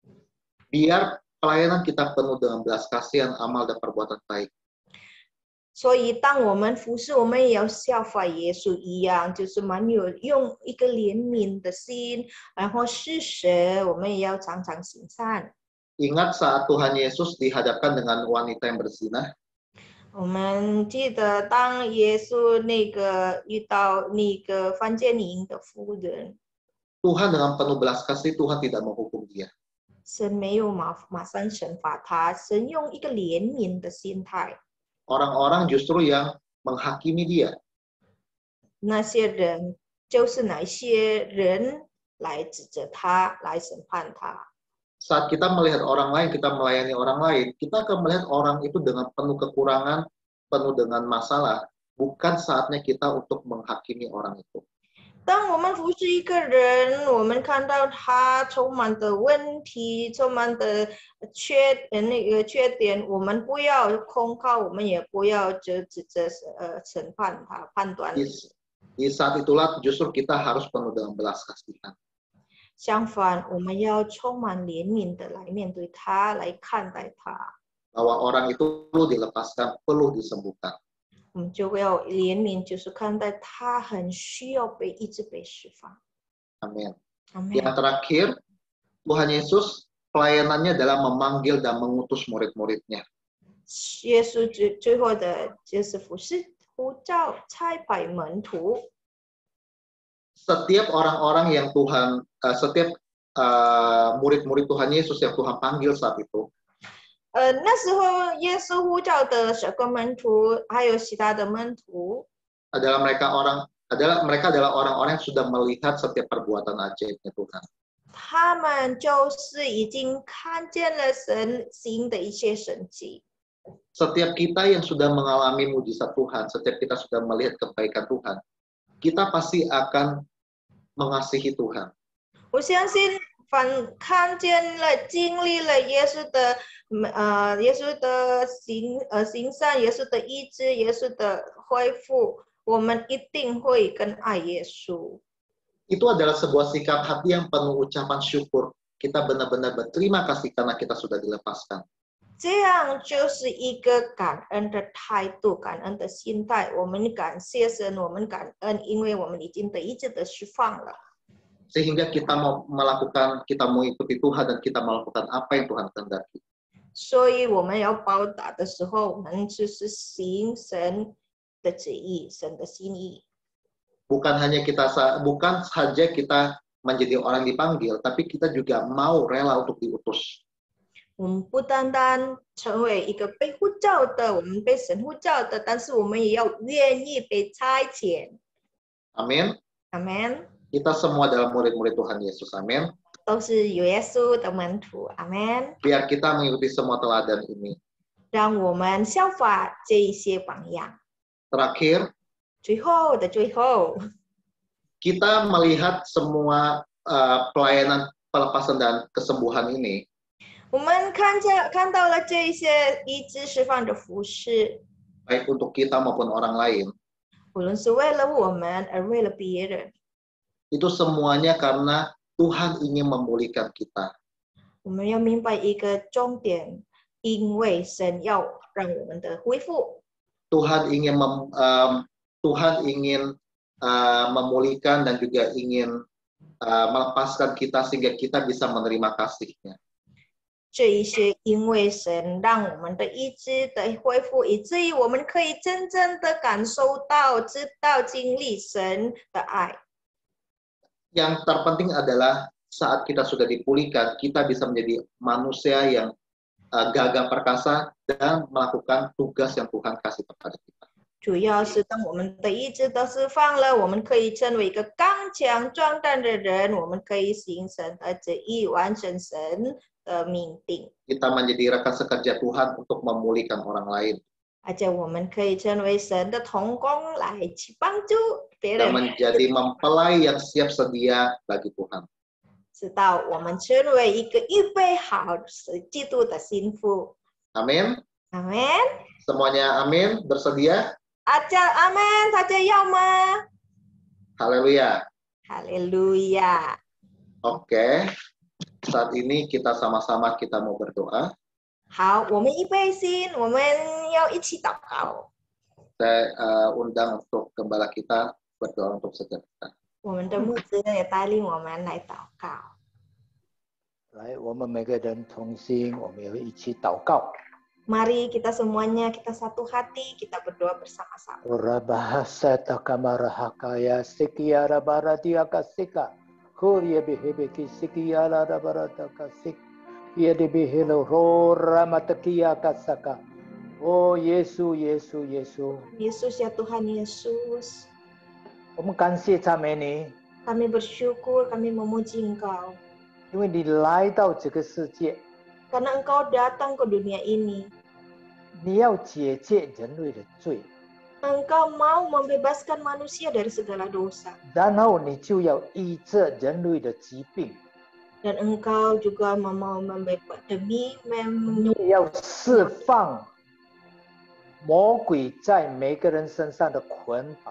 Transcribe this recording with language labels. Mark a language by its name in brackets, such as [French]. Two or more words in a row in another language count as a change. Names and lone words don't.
[Indonesian] Biar pelayanan kita penuh dengan belas kasihan, amal dan perbuatan baik. [Chinese] 所以，当我们服侍，我们也要效法耶稣一样，就是用一个怜悯的心，然后施舍，我们也要常常行善。 [Indonesian] Ingat saat Tuhan Yesus dihadapkan dengan wanita yang berzina. [Chinese] 我们记得，当耶稣遇到那个犯奸淫的妇人， [Indonesian] Tuhan dengan penuh belas kasih, Tuhan tidak menghukum dia. [Chinese] 神没有马上惩罚他，神用一个怜悯的心态。 [Indonesian] Orang-orang justru yang menghakimi dia. [Chinese] 那些人就是那些人来指责他，来审判他。 [Indonesian] Saat kita melihat orang lain, kita melayani orang lain, kita akan melihat orang itu dengan penuh kekurangan, penuh dengan masalah. Bukan saatnya kita untuk menghakimi orang itu. [Chinese] 当我们服侍一个人，我们看到他充满的问题，充满的缺点，我们不要控告，我们也不要指责审判他，判断。 [Indonesian] Di saat itulah justru kita harus penuh dengan belas kasihan. [Chinese] 相反，我们要充满怜悯的来面对他，来看待他。 [Indonesian] Bahwa orang itu perlu dilepaskan, perlu disembuhkan. [Chinese] 我们就要怜悯，就是看待他很需要一直被释放。 [Indonesian] Amin. Amin. Yang terakhir, Tuhan Yesus pelayanannya adalah memanggil dan mengutus murid-muridnya. [Chinese] 耶稣最后的就是服侍、呼召、差派门徒。 [Indonesian] Setiap orang-orang yang Tuhan, setiap murid-murid Tuhan Yesus yang Tuhan panggil saat itu, [Chinese] 那时候耶稣呼召的12个门徒，还有其他的门徒， [Indonesian] mereka adalah orang-orang yang sudah melihat setiap perbuatan ajaibnya Tuhan. [Chinese] 他们就是已经看见了神行的一切神迹。 [Indonesian] Setiap kita yang sudah mengalami mujizat Tuhan, setiap kita sudah melihat kebaikan Tuhan, kita pasti akan mengasihi Tuhan. [Chinese] 我相信，看见了、经历了耶稣的行善、耶稣的医治、耶稣的恢复，我们一定会更爱耶稣。 [Indonesian] Itu adalah sebuah sikap hati yang penuh ucapan syukur. Kita benar-benar berterima kasih karena kita sudah dilepaskan. [Chinese] 这样就是一个感恩的态度，感恩的心态。我们感谢神，我们感恩，因为我们已经得医治的释放了。 [Indonesian] Sehingga kita mau mengikuti Tuhan dan kita melakukan apa yang Tuhan kehendaki. [Chinese] 所以我们要报答的时候，我们就是行神的旨意，神的心意。 [Indonesian] Bukan saja kita menjadi orang dipanggil, tapi kita juga mau rela untuk diutus. [Chinese] 我们不单单成为一个被呼召的，我们被神呼召的，但是我们也要愿意被差遣。 [Indonesian] Amin. Amin. Kita semua adalah murid-murid Tuhan Yesus. Amin. [Chinese] 都是有耶稣的门徒。Amin. [Indonesian] Biar kita mengikuti semua teladan ini. [Chinese] 让我们效法这一些榜样。 [Indonesian] Terakhir, [Chinese] 最后的最后， [Indonesian] kita melihat semua pelayanan pelepasan dan kesembuhan ini. [Chinese] 我们看到了这一些医治释放的服事， [Indonesian] Baik untuk kita maupun orang lain. [Chinese] 无论是为了我们而为了别人， [Indonesian] Itu semuanya karena Tuhan ingin memulihkan kita. [Chinese] 我们要明白一个重点，因为神要让我们的恢复。 [Indonesian] Tuhan ingin memulihkan dan juga ingin melepaskan kita sehingga kita bisa menerima kasih-Nya. [Chinese] 这一些因为神让我们的医治的恢复，以至于我们可以真正的感受到、知道、经历神的爱。 [Indonesian] Yang terpenting adalah saat kita sudah dipulihkan, kita bisa menjadi manusia yang gagah perkasa dan melakukan tugas yang Tuhan kasih kepada kita. [Chinese] 主要是当我们的意志都释放了，我们可以成为一个刚强壮胆的人，我们可以行神的旨意，完成神的命定。 [Indonesian] Kita menjadi rekan sekerja Tuhan untuk memulihkan orang lain. [Chinese] 而且我们可以成为神的同工，来去帮助别 [Indonesian] Dan [Chinese] 人， [Indonesian] menjadi mempelai yang siap sedia bagi Tuhan. [Chinese] 直到我们成为一个预备好基督的心腹。 [Indonesian] Amin. Amin. Semuanya amin, bersedia? [Chinese] 大家要吗？ [Indonesian] Haleluya. Haleluya. Oke. Saat ini kita sama-sama mau berdoa. [Chinese] 好，我们预备心，我们要一起祷告。 [Indonesian] Saya undang untuk gembala kita berdoa untuk sejahtera. [Chinese] 我们的牧师也带领我们来祷告。来，我们每个人同心，我们要一起祷告。 [Indonesian] Mari kita semuanya, kita satu hati, kita berdoa bersama-sama. Ora bahasa takamarahakaya sikiara baradia kasika. Kuria behebeki sikiara barata kasik. Ia debehelo rora matakia kasaka. Oh Yesus, Yesus, Yesus. Yesus ya Tuhan Yesus. [Chinese] 我们感谢赞美你， [Indonesian] Kami bersyukur, kami memuji Engkau. [Chinese] 因为你来到这个世界， [Indonesian] Karena Engkau datang ke dunia ini. [Chinese] 你要解决人类的罪， [Indonesian] Engkau mau membebaskan manusia dari segala dosa. [Chinese] 然后你就要医治人类的疾病， [Indonesian] Dan Engkau juga mau membebas demi [Chinese] 你要释放魔鬼在每个人身上的捆绑。